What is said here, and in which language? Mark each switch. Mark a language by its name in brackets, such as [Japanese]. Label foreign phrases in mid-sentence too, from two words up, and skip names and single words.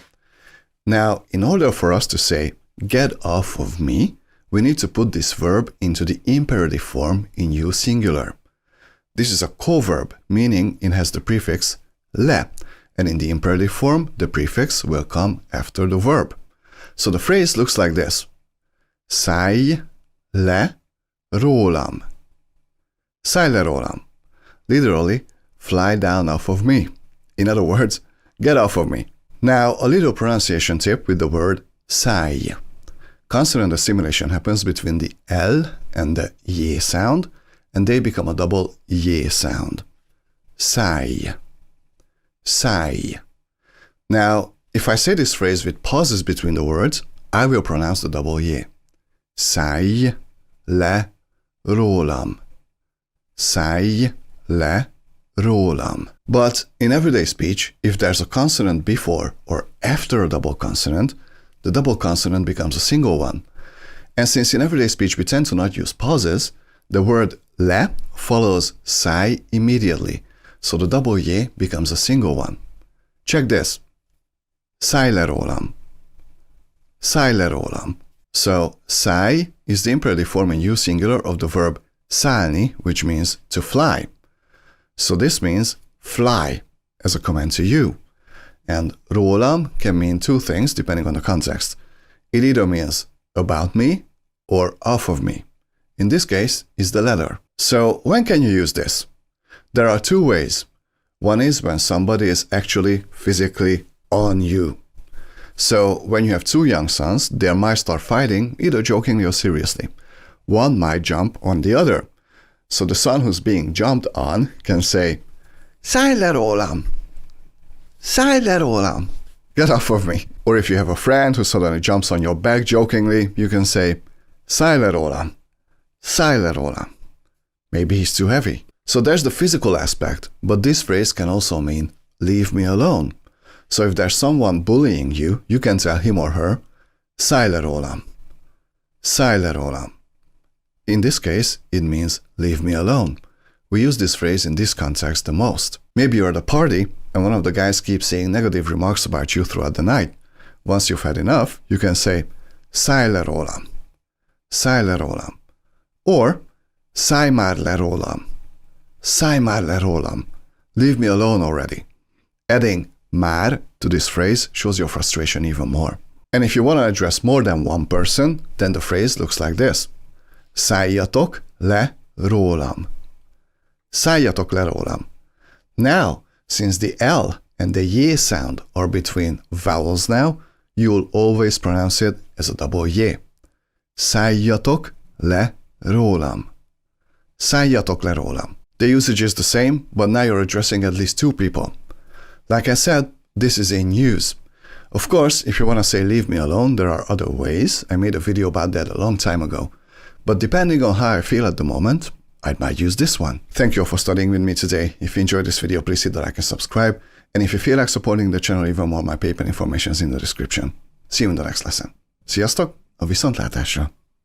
[English] Now, in order for us to say get off of me, we need to put this verb into the imperative form in you singular. This is a co-verb, meaning it has the prefix le, and in the imperative form, the prefix will come after the verb. So the phrase looks like this. [Hungarian] Szállj le rólam. Szállj le rólam. [English] Literally, fly down off of me. In other words, get off of me. Now, a little pronunciation tip with the word szállj. Consonant assimilation happens between the L and the Y sound, and they become a double Y sound. [Hungarian] Szállj. Szállj. [English] Now, if I say this phrase with pauses between the words, I will pronounce the double Y. [Hungarian] Szállj le rólam. Szállj le rólam. [English] But in everyday speech, if there's a consonant before or after a double consonant, the double consonant becomes a single one. And since in everyday speech we tend to not use pauses, the word le follows szállj immediately, so the double y becomes a single one. Check this. [Hungarian] Szállj le rólam. Szállj le rólam. [English] So szállj is the imperative form in you singular of the verb szállni, which means to fly. So this means fly as a command to you. And rólam can mean two things depending on the context. It either means about me or off of me. In this case, it's the latter. So when can you use this? There are two ways. One is when somebody is actually physically on you. So when you have two young sons, they might start fighting either jokingly or seriously. One might jump on the other. So the son who's being jumped on can say, [Hungarian] Szállj le rólam! Szállj le rólam! [English] Get off of me. Or if you have a friend who suddenly jumps on your back jokingly, you can say, [Hungarian] Szállj le rólam! Szállj le rólam! [English] Maybe he's too heavy. So there's the physical aspect, but this phrase can also mean, leave me alone. So if there's someone bullying you, you can tell him or her, [Hungarian] Szállj le rólam! Szállj le rólam! [English] In this case, it means leave me alone. We use this phrase in this context the most. Maybe you're at a party and one of the guys keeps saying negative remarks about you throughout the night. Once you've had enough, you can say, [Hungarian] Szállj le rólam. Szállj le rólam. Or, Szállj már le rólam. Szállj már le rólam. [English] Leave me alone already. Adding már to this phrase shows your frustration even more. And if you want to address more than one person, then the phrase looks like this. [Hungarian] Szálljatok le rólam. Szálljatok le rólam. [English] Now, since the L and the Y sound are between vowels now, you will always pronounce it as a double Y. [Hungarian] Szálljatok le rólam. Szálljatok le rólam. [English] The usage is the same, but now you're addressing at least two people. Like I said, this is in use. Of course, if you want to say leave me alone, there are other ways. I made a video about that a long time ago. But depending on how I feel at the moment, I might use this one. Thank you all for studying with me today. If you enjoyed this video, please hit the like and subscribe. And if you feel like supporting the channel even more, my PayPal information is in the description. See you in the next lesson. [Hungarian] Sziasztok! A viszontlátásra!